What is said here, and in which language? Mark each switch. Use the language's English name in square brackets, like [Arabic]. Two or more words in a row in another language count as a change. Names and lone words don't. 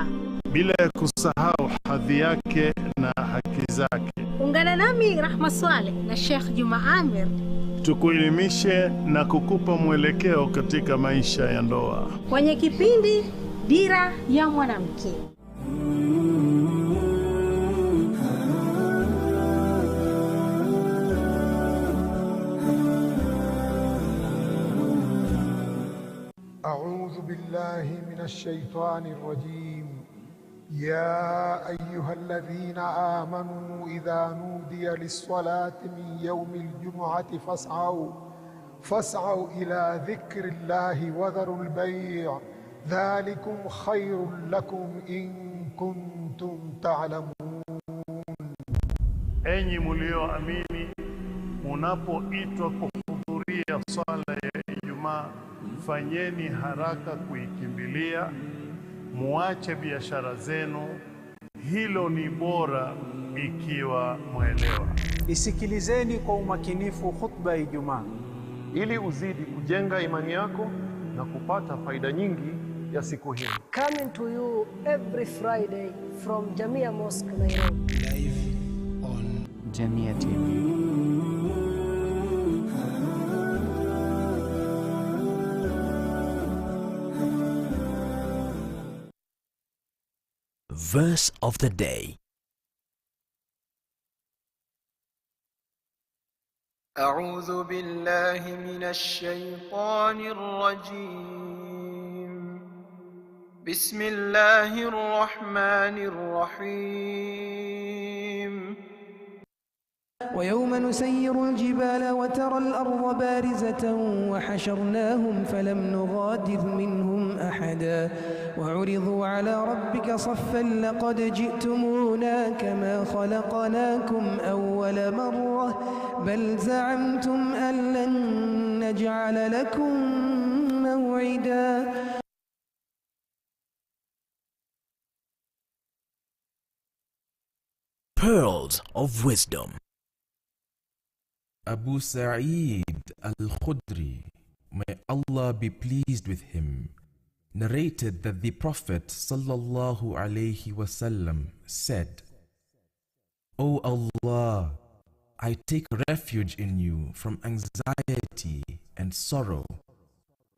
[Swahili] Bila ya kusahau hadhi yake na haki zake. Ungana nami Rahma Swaleh na Sheikh Juma Amir Tukuelimishe na kukupa mwelekeo katika maisha ya ndoa. kwenye kipindi Dira ya Mwanamke. [Arabic] أعوذ بالله من الشيطان الرجيم. يا أيها الذين آمنوا إذا نودي للصلاة من يوم الجمعة فاسعوا إلى ذكر الله وذروا البيع ذلكم خير لكم إن كنتم تعلمون. [Swahili] Enyi mlioamini, munapoitwa kuhudhuria swala ya Ijumaa, fanyeni haraka kuikimbilia, muache biashara zenu. Hilo ni bora ikiwa mwelewa. Isikilizeni kwa umakinifu khutba ya Ijumaa ili uzidi kujenga imani yako na kupata faida nyingi ya siku hii. [English] Coming to you every Friday from Jamia Mosque, Nairobi. Live on JamiaTV. Verse of the day. [Arabic] أعوذ بالله من الشيطان الرجيم. بسم الله الرحمن الرحيم. ويوم نسير الجبال وترى الأرض بارزة وحشرناهم فلم نغادر منهم أحدا وعرضوا على ربك صفا لقد جئتمونا كما خلقناكم أول مرة بل زعمتم أن لن نجعل لكم موعدا. [English] Pearls of Wisdom. Abu Sa'id al-Khudri, may Allah be pleased with him, narrated that the Prophet [Arabic] صلى الله عليه وسلم [English] said, O Allah, I take refuge in you from anxiety and sorrow,